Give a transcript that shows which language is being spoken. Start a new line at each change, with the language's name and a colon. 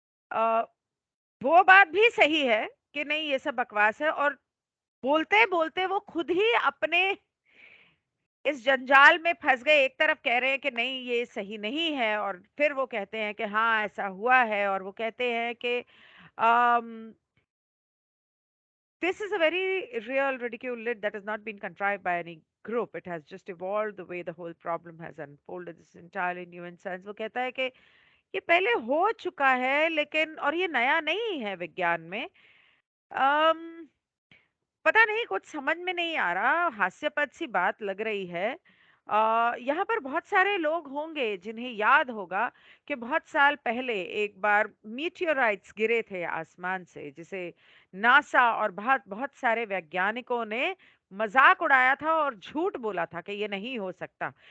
Hindi: अ, वो बात भी सही है कि नहीं ये सब बकवास है, और बोलते बोलते वो खुद ही अपने इस जंजाल में फंस गए। एक तरफ कह रहे हैं कि नहीं ये सही नहीं है, और फिर वो कहते हैं कि हाँ ऐसा हुआ है, और वो कहते हैं कि
English: this is a very real ridicule lit that has not been contrived by any group. It has just evolved the way the whole problem has unfolded. This entirely new in science.
Hindi: वो कहता है कि ये पहले हो चुका है लेकिन, और ये नया नहीं है विज्ञान में। अम, पता नहीं, कुछ समझ में नहीं आ रहा, हास्यपद सी बात लग रही है। यहाँ पर बहुत सारे लोग होंगे जिन्हें याद होगा कि बहुत साल पहले एक बार मीटियोराइट्स गिरे थे आसमान से, जिसे नासा और बहुत बहुत सारे वैज्ञानिकों ने मजाक उड़ाया था और झूठ बोला था कि ये नहीं हो सकता।